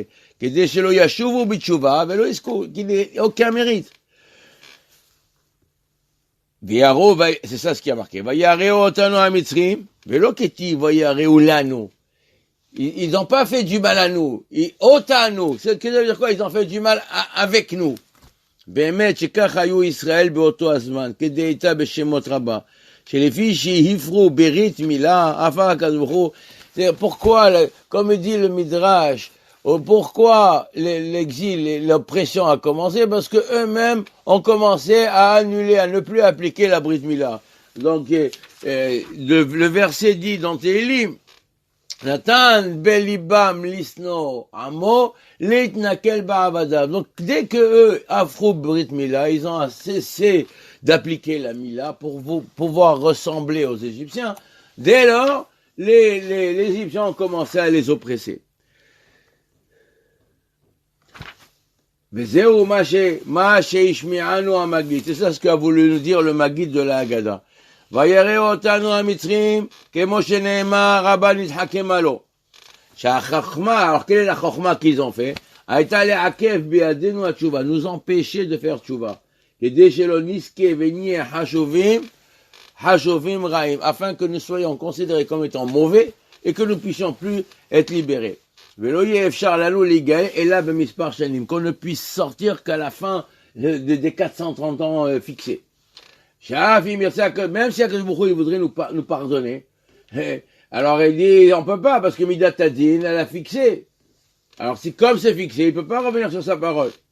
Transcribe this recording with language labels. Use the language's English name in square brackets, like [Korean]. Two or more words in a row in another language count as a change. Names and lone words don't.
[French] Qu'il n'ait aucun mérite. C'est ça ce qui a marqué. Ils n'ont pas fait du mal à nous. Otanu. Ça veut dire quoi? Ils ont fait du mal avec nous. [Hebrew] באמת שכך היו ישראל באותו הזמן, כדאיתה בשמות רבה, שלפי שהפרו ברית מילה, הפך הקדוש ברוך הוא, [French] pourquoi, comme dit le Midrash, pourquoi l'exil et l'oppression a commencé? Parce que eux-mêmes ont commencé à annuler, à ne plus appliquer la [Hebrew] ברית מילה. [French] Donc, le verset dit dans Télim, [Hebrew] נתן בליבם לשנוא עמו להתנכל בעבדיו. [French] Donc dès que eux [Hebrew] הפרו ברית מילה, [French] ils ont cessé d'appliquer la Mila pour pouvoir ressembler aux Égyptiens. Dès lors, les Égyptiens ont commencé à les oppresser. C'est ça ce qu'a voulu nous dire le Maggid de la Haggadah. [Hebrew] ויראו אותנו המצרים, כמו שנאמר, רבה נתחכם לו. שהחוכמה, [French] alors quelle est la חוכמה qu'ils ont fait? [Hebrew] הייתה לעכב בידינו התשובה, [French] nous empêcher de faire תשובה. [Hebrew] כדי שלא נזכה ונהיה חשובים רעים, [French] afin que nous soyons considérés comme étant mauvais et que nous puissions plus être libérés. [Hebrew] ולא יהיה אפשר לנו להיגאל אלא במספר שנים, [French] qu'on ne puisse sortir qu'à la fin des 430 ans fixés. Même si Akadosh Baruch Hu, il voudrait nous pardonner, alors il dit, on peut pas, parce que [Hebrew] מידת הדין, [French] elle a fixé. Alors si comme c'est fixé, il peut pas revenir sur sa parole.